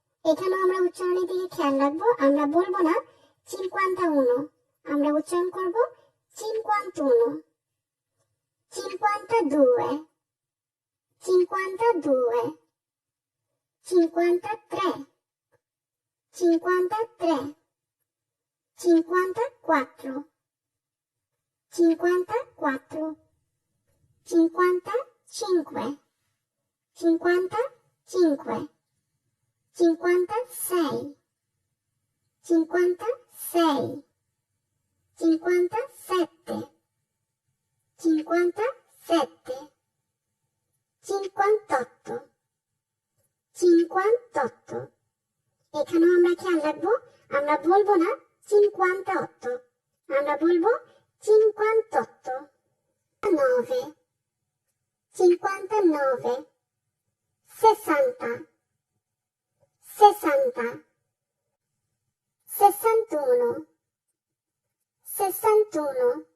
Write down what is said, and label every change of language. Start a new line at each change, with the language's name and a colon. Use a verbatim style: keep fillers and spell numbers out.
Bangla: এখানেও আমরা উচ্চারণের দিকে খেয়াল রাখবো, আমরা বলবো না চিনকোয়ান্তাউনো, আমরা উচ্চারণ করব চিনকোয়ান্তুনো।
Italian: cinquantadue, cinquantadue, cinquantatré, cinquantatré, cinquantaquattro, cinquantaquattro, cinquantacinque, cinquantacinque, cinquantasei, cinquantasei, cinquantasette, cinquantasette, cinquantotto, cinquantotto।
Bangla: এখানেও আমরা খেয়াল রাখবো, আমরা বলবো না cinquantotto, আমরা বলবো cinquantotto।
Italian: nove, cinquantanove, sessanta, sessanta, sessantuno, sessantuno।